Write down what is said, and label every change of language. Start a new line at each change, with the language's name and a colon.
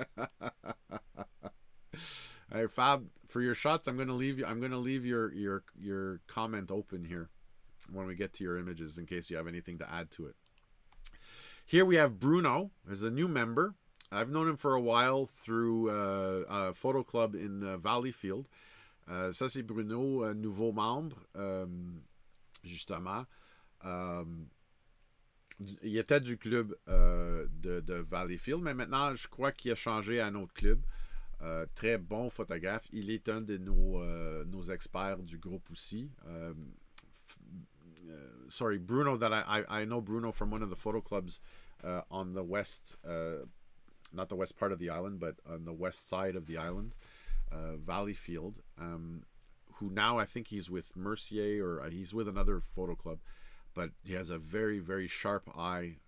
English: All right, Fab, for your shots, I'm gonna leave your comment open here when we get to your images in case you have anything to add to it. Here we have Bruno. There's a new member. I've known him for a while through a photo club in Valleyfield.
French: Ça, c'est Bruno, nouveau membre, justement. Il était du club de Valleyfield, mais maintenant, je crois qu'il a changé à un autre club. Très bon photographe. Il est un de nos experts du groupe aussi.
English: Sorry, Bruno, that I know Bruno from one of the photo clubs on the west, not the west part of the island, but on the west side of the island, Valleyfield, who now I think he's with Mercier or he's with another photo club, but he has a very, very sharp eye.